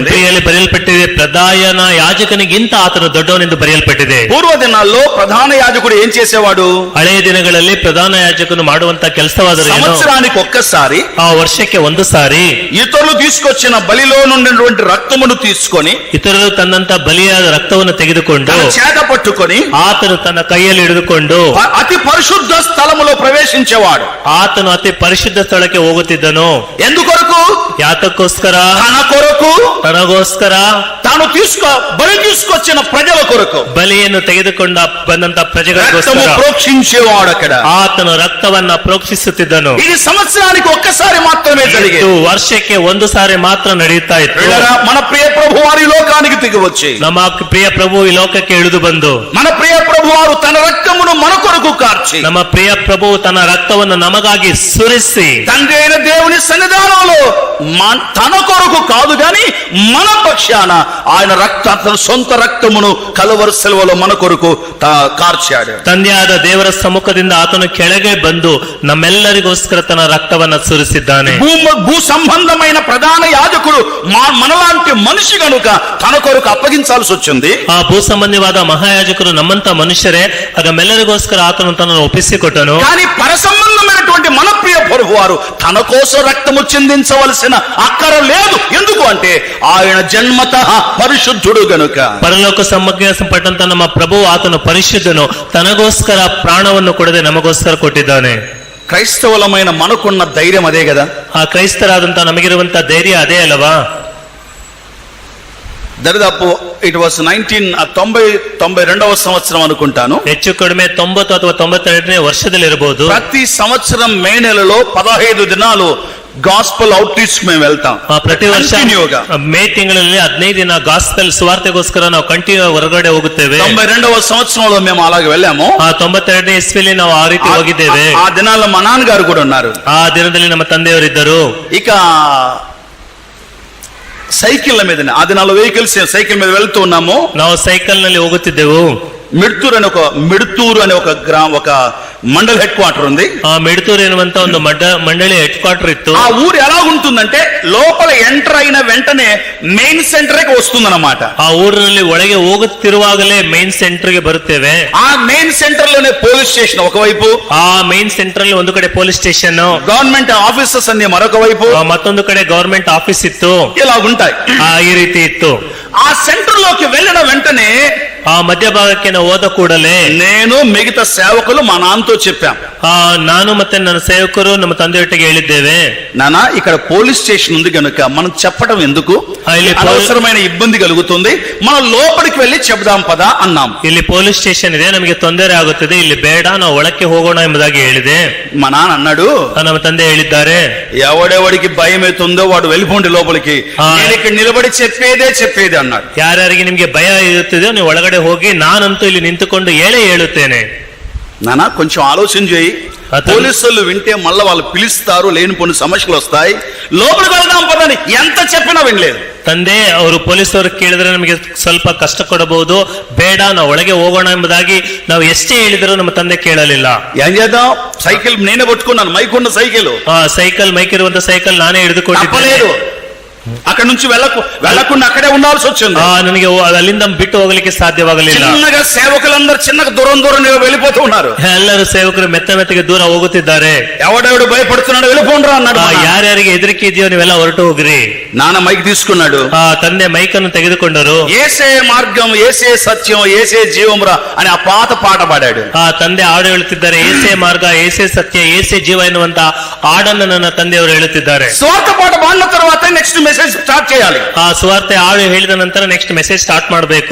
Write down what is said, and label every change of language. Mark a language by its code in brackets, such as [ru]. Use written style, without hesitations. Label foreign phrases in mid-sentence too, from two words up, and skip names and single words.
[kn] ಹೆಬ್ರಿಯಲ್ಲಿ ಬರೆಯಲ್ಪಟ್ಟಿದೆ, ಪ್ರಧಾನ ಯಾಜಕನಿಗಿಂತ ಆತನು ದೊಡ್ಡವನೆಂದು ಬರೆಯಲ್ಪಟ್ಟಿದೆ. [te] పూర్వ దినాల్లో ప్రధాన యాజకుడు ఏం చేసేవాడు? [kn] ಹಳೆಯ ದಿನಗಳಲ್ಲಿ ಪ್ರಧಾನ ಯಾಜಕನು ಮಾಡುವಂತ ಕೆಲಸವಾದರೆ [te] సంవత్సరానికి ఒక్కసారి [kn] ಆ ವರ್ಷಕ್ಕೆ ಒಂದು ಸಾರಿ [te] ఇతరులు తీసుకొచ్చిన బలిలో నుండినటువంటి రక్తమును తీసుకొని [kn] ಇತರರು ತನ್ನಂತ ಬಲಿಯಾದ ರಕ್ತವನ್ನು ತೆಗೆದುಕೊಂಡು [te] తన చేత పట్టుకొని [kn] ಆತನು ತನ್ನ ಕೈಯಲ್ಲಿ ಹಿಡಿದುಕೊಂಡು [te] అతి పరిశుద్ధ స్థలములో ప్రవేశించేవాడు. [kn] ಆತನು ಅತಿ ಪರಿಶುದ್ಧ ಸ್ಥಳಕ್ಕೆ ಹೋಗುತ್ತಿದ್ದನು. [te] ఎందుకొరకు? [kn] ಯಾತಕ್ಕೋಸ್ಕರ? [te] తన కొరకు, [kn] ತನಗೋಸ್ಕರ, [te] తాను బలి తీసుకొచ్చిన ప్రజల కొరకు [kn] ಬಲಿಯನ್ನು ತೆಗೆದುಕೊಂಡ ಬಂದಂತ ಪ್ರಜೆಗಳಿಗೋಸ್ಕರ [te] రక్తము ప్రోక్షించేవాడు. అక్కడ [kn] ಆತನು ರಕ್ತವನ್ನ ಪ್ರೋಕ್ಷಿಸುತ್ತಿದ್ದನು. [te] ఇది సంవత్సరానికి ఒక్కసారి మాత్రమే జరిగేది. [kn] ಇದು ವರ್ಷಕ್ಕೆ ಒಂದು ಸಾರಿ ಮಾತ್ರ ನಡೆಯುತ್ತಾ ಇತ್ತು. [te] మన ప్రియ ప్రభు వారి లోకానికి దిగి వచ్చి [kn] ನಮ್ಮ ಪ್ರಿಯ ಪ್ರಭು ಈ ಲೋಕಕ್ಕೆ ಇಳಿದು ಬಂದು [te] మన ప్రియ ప్రభు వారు తన రక్తమును మన కొరకు కార్చి [kn] ನಮ್ಮ ಪ್ರಿಯ ಪ್ರಭು ತನ್ನ ರಕ್ತವನ್ನು ನಮಗಾಗಿ ಸುರಿಸಿ [te] తండ్రి అయిన దేవుని సన్నిధానంలో తన కొరకు కాదు గాని మన పక్షాన ఆయన తన సొంత రక్తమును కలువరి సిలువలో మన కొరకు కార్చాడు. [kn] ತಂದೆಯಾದ ದೇವರ ಸಮ್ಮುಖದಿಂದ ಆತನು ಕೆಳಗೆ ಬಂದು ನಮ್ಮೆಲ್ಲರಿಗೋಸ್ಕರ ತನ್ನ ರಕ್ತವನ್ನ ಸುರಿಸಿದ್ದಾನೆ. [te] భూ సంబంధమైన ప్రధాన యాజకుడు మనలాంటి మనిషి గనుక తన కొరకు అప్పగించాల్సి వచ్చింది. [kn] ಆ ಭೂ ಸಂಬಂಧಿವಾದ ಮಹಾಯಾಜಕರು ನಮ್ಮಂತ ಮನುಷ್ಯರೇ, ಆಗ ನಮ್ಮೆಲ್ಲರಿಗೋಸ್ಕರ ಆತನು ತನ್ನನ್ನು ಒಪ್ಪಿಸಿಕೊಟ್ಟನು. [te] కానీ పర సంబంధమైనటువంటి మన ప్రియ ప్రభు వారు తన కోసం రక్తము చిందించవలసిన అక్కర లేదు. ఎందుకు అంటే ఆయన జన్మతః పరిశుద్ధుడు గనుక. [kn] ಪರಲೋಕ ಸಂಬಂಧಪಟ್ಟಂತ ನಮ್ಮ ಪ್ರಭು ಆತನು ಪರಿಶುದ್ಧನು, ತನಗೋಸ್ಕರ ಪ್ರಾಣವನ್ನು ಕೊಡದೆ ನಮಗೋಸ್ಕರ ಕೊಟ್ಟಿದ್ದಾನೆ. [te] క్రైస్తవులమైన మనకున్న ధైర్యం అదే కదా. [kn] ಆ ಕ್ರೈಸ್ತರಾದಂತ ನಮಗಿರುವಂತ ಧೈರ್ಯ ಅದೇ ಅಲ್ಲವಾ? [te] దరిదాపు [en] it was [te] 92వ సంవత్సరం అనుకుంటాను. [kn] ಹೆಚ್ಚು ಕಡಿಮೆ 90 ಅಥವಾ 92ನೇ ವರ್ಷದಲ್ಲಿರಬಹುದು. [te] ప్రతి సంవత్సరం మే నెలలో 15 దినాలు [en] gospel outreach [te] మేము వెళ్తాం. [kn] ಪ್ರತಿ ವರ್ಷ ಮೇ ತಿಂಗಳಲ್ಲಿ 15 ದಿನ ಗಾಸ್ಪೆಲ್ ಸುವಾರ್ತೆಗೋಸ್ಕರ ನಾವು ಕಂಟಿನ್ಯೂ ಹೊರಗಡೆ ಹೋಗುತ್ತೇವೆ. [te] 92వ సంవత్సరంలో మేము అలాగే వెళ్ళాము. [kn] 92ನೇ ಇಸ್ವಿಯಲ್ಲಿ ನಾವು ಆ ರೀತಿ ಹೋಗಿದ್ದೇವೆ. [te] ఆ దినాల్లో మా నాన్నగారు కూడా ఉన్నారు. [kn] ಆ ದಿನದಲ್ಲಿ ನಮ್ಮ ತಂದೆಯವರಿದ್ದರು. [te] ఇక సైకిళ్ళ మీద, ఆ దినాల్లో [en] vehicles cycle [te] మీద వెళ్తూ ఉన్నాము. [kn] ನಾವು ಸೈಕಲ್ ನಲ್ಲಿ ಹೋಗುತ್ತಿದ್ದೆವು. [te] మిడ్తూరు అనే ఒక మండల్ [en] head quarter [te] ఉంది. [kn] ಆ ಮೆಡತೂರು ಎನ್ನುವಂತ ಒಂದು ಮಂಡಳಿ [en] head quarter [kn] ಇತ್ತು. [te] ఆ ఊరు ఎలా ఉంటుందంటే లోపల ఎంటర్ అయిన వెంటనే [en] main center [te] కి వస్తుందన్నమాట. [kn] ಆ ಊರಿನಲ್ಲಿ ಒಳಗೆ ಹೋಗುತ್ತಿರುವಾಗಲೇ [en] main center [kn] ಗೆ ಬರುತ್ತೇವೆ. [te] ఆ [en] main center [te] లోనే [en] police station [te] ఒకవైపు, [kn] ಆ [en] main center [kn] ಅಲ್ಲಿ ಒಂದು ಕಡೆ [en] police station, government offices [te] అన్ని మరొక వైపు, [kn] ಮತ್ತೊಂದು ಕಡೆ [en] government office [kn] ಇತ್ತು. [te] ఇలా ఉంటాయి. [kn] ಈ ರೀತಿ ಇತ್ತು. [te] ఆ సెంటర్ లోకి వెళ్ళిన వెంటనే [kn] ಆ ಮಧ್ಯಭಾಗಕ್ಕೆ ನಾವು ಹೋದ ಕೂಡಲೇ [te] నేను మిగతా సేవకులు మా నాన్నతో చెప్పాం, [kn] ನಾನು ಮತ್ತೆ ನನ್ನ ಸೇವಕರು ನಮ್ಮ ತಂದೆಯೊಟ್ಟಿಗೆ ಹೇಳಿದ್ದೇವೆ, [te] నానా ఇక్కడ [en] police station [te] ఉంది కనుక మనం చెప్పడం ఎందుకు, [kn] ಇಲ್ಲಿ [te] అనవసరమైన ఇబ్బంది కలుగుతుంది, మనం లోపలికి వెళ్ళి చెప్దాం పదా అన్నాం. [kn] ಇಲ್ಲಿ [en] police station [kn] ಇದೆ, ನಮಗೆ ತೊಂದರೆ ಆಗುತ್ತದೆ, ಇಲ್ಲಿ ಬೇಡ, ನಾವು ಒಳಕ್ಕೆ ಹೋಗೋಣ ಎಂಬುದಾಗಿ ಹೇಳಿದೆ. [te] మా నాన్న అన్నాడు, [kn] ನಮ್ಮ ತಂದೆ ಹೇಳಿದ್ದಾರೆ, [te] ఎవడెవడికి భయం అవుతుందో వాడు వెళ్ళిపోండి లోపలికి, నేను ఇక్కడ నిలబడి చెప్పేదే అన్నాడు. [kn] ಯಾರ್ಯಾರಿಗೆ ನಿಮ್ಗೆ ಭಯ ಇರುತ್ತದೋ ನೀವು ಒಳಗಡೆ ಹೋಗಿ, ನಾನಂತೂ ಇಲ್ಲಿ ನಿಂತುಕೊಂಡು ಹೇಳುತ್ತೇನೆ. [te] నానా కొంచెం ఆలోచన చేయి, పోలీసులు వింటే మళ్ళీ వాళ్ళు పిలుస్తారు, లేనిపోని సమస్యలు వస్తాయి, లోపలికి వెళ్దాం పదని ఎంత చెప్పినా వినలేదు. [kn] ತಂದೆ ಅವರು ಪೊಲೀಸರು ಕೇಳಿದ್ರೆ ನಮಗೆ ಸ್ವಲ್ಪ ಕಷ್ಟ ಕೊಡಬಹುದು, ಬೇಡ ನಾವು ಒಳಗೆ ಹೋಗೋಣ ಎಂಬುದಾಗಿ ನಾವು ಎಷ್ಟೇ ಹೇಳಿದರೂ ನಮ್ಮ ತಂದೆ ಕೇಳಲಿಲ್ಲ. [te] ఏం చేద్దాం, సైకిల్ నేనే పట్టుకున్నాను, మైక్ ఉన్న సైకిల్, [kn] ಮೈಕ್ ಇರುವಂತ ಸೈಕಲ್ ನಾನೇ ಹಿಡಿದುಕೊಂಡಿದ್ದೇನೆ. [te] అక్కడ నుంచి వెళ్ళకుండా అక్కడే ఉండాల్సి వచ్చింది. [kn] ನನಗೆ ಅಲ್ಲಿಂದ ಬಿಟ್ಟು ಹೋಗ್ಲಿಕ್ಕೆ ಸಾಧ್ಯವಾಗಲಿಲ್ಲ. [te] చిన్నగా సేవకులందరూ చిన్నగా దూరం వెళ్ళిపోతూ ఉన్నారు. [kn] ಎಲ್ಲರೂ ಸೇವಕರು ಮೆತ್ತಗೆ ದೂರ ಹೋಗುತ್ತಿದ್ದಾರೆ. [te] ఎవడెవడు భయపడుతున్నాడు వెళ్ళిపోండ్రా అన్నాడు. [kn] ಯಾರ್ಯಾರಿಗೆ ಹೆದರಿಕೆ ಇದೆಯೋ ನೀವೆಲ್ಲ ಹೊರಟು ಹೋಗ್ರಿ. [te] నాన్న మైక్ తీసుకున్నాడు, [kn] ತಂದೆ ಮೈಕ್ ಅನ್ನು ತೆಗೆದುಕೊಂಡರು. [te] ఏసే మార్గం, ఏసే సత్యం, ఏసే జీవమురా అని ఆ పాత పాట పాడాడు. [kn] ತಂದೆ ಹಾಡು ಹೇಳುತ್ತಿದ್ದಾರೆ, ಏಸೇ ಮಾರ್ಗ, ಏಸೇ ಸತ್ಯ, ಏಸೇ ಜೀವ ಎನ್ನುವಂತ ಹಾಡನ್ನು ನನ್ನ ತಂದೆಯವರು ಹೇಳುತ್ತಿದ್ದಾರೆ. [te] స్వార్థ పాట పాడిన తర్వాత [en] next message start [te] చేయాలి. [kn] ಆ ಸ್ವಾರ್ಥ ಹಾಡು ಹೇಳಿದ ನಂತರ [en] next message start [kn] ಮಾಡಬೇಕು.